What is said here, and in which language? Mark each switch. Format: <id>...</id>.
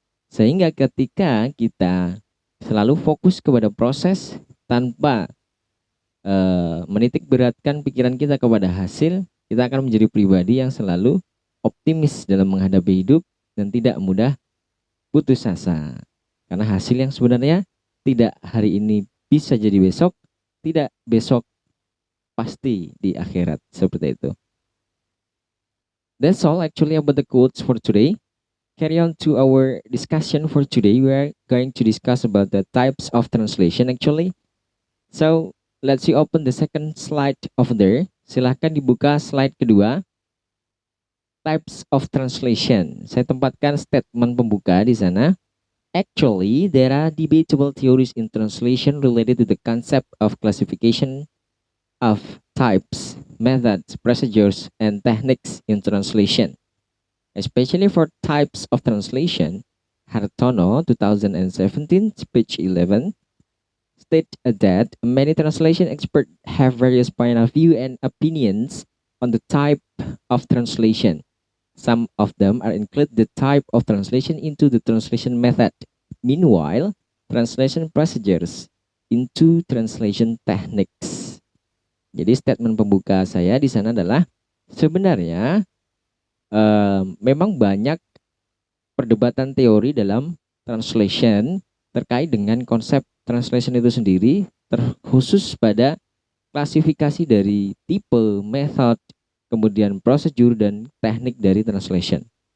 <id>Sehingga ketika kita selalu fokus kepada proses tanpa menitik beratkan pikiran kita kepada hasil, kita akan menjadi pribadi yang selalu optimis dalam menghadapi hidup dan tidak mudah putus asa. Karena hasil yang sebenarnya tidak hari ini bisa jadi besok, tidak besok pasti di akhirat. Seperti itu.</id> <en>That's all actually about the quotes for today. Carry on to our discussion for today. We are going to discuss about the types of translation actually. So, let's open the second slide over there.</en> <id>Silahkan dibuka slide kedua.</id> <en>Types of translation.</en> <id>Saya tempatkan statement pembuka di sana.</id> <en>Actually, there are debatable theories in translation related to the concept of classification of types, methods, procedures, and techniques in translation. Especially for types of translation, Hartono 2017, page 11, state that many translation experts have various point of view and opinions on the type of translation. Some of them are include the type of translation into the translation method. Meanwhile, translation procedures into translation techniques.</en> <id>Jadi statement pembuka saya di sana adalah sebenarnya memang banyak perdebatan teori dalam translation terkait dengan konsep translation itu sendiri, terkhusus pada klasifikasi dari tipe, method, kemudian prosedur dan teknik dari translation.</id>